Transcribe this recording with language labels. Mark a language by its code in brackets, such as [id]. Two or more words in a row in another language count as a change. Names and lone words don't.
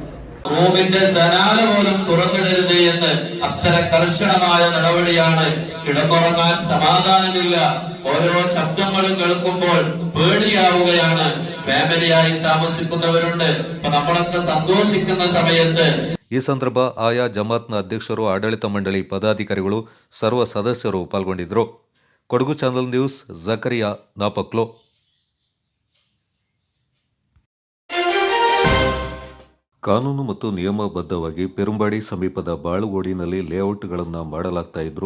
[ml] റൂമിന്റെ ജനാല പോലും തുറന്നിടരുത് എന്ന് അത്ര കർശനമായ നടപടിയാണ്. കിടന്നുറങ്ങാൻ സമാധാനമില്ല, ഓരോ ശബ്ദങ്ങളും കേൾക്കുമ്പോൾ പേടിയാവുകയാണ്. ഫാമിലിയായി താമസിക്കുന്നവരുണ്ട്. അപ്പൊ നമ്മളൊക്കെ സന്തോഷിക്കുന്ന സമയത്ത് [kn] ಈ ಸಂದರ್ಭ ಆಯಾ ಜಮಾತ್ನ ಅಧ್ಯಕ್ಷರು, ಆಡಳಿತ ಮಂಡಳಿ ಪದಾಧಿಕಾರಿಗಳು, ಸರ್ವ ಸದಸ್ಯರು ಪಾಲ್ಗೊಂಡಿದ್ದರು. ಕೊಡಗು ಚಾನಲ್ ನ್ಯೂಸ್, ಜಕರಿಯಾ ನಾಪಕ್ಲೋ. ಕಾನೂನು ಮತ್ತು ನಿಯಮಬದ್ಧವಾಗಿ ಪೆರುಂಬಾಡಿ ಸಮೀಪದ ಬಾಳುಗೋಡಿನಲ್ಲಿ ಲೇಔಟ್ಗಳನ್ನು ಮಾಡಲಾಗ್ತಾ ಇದ್ರು.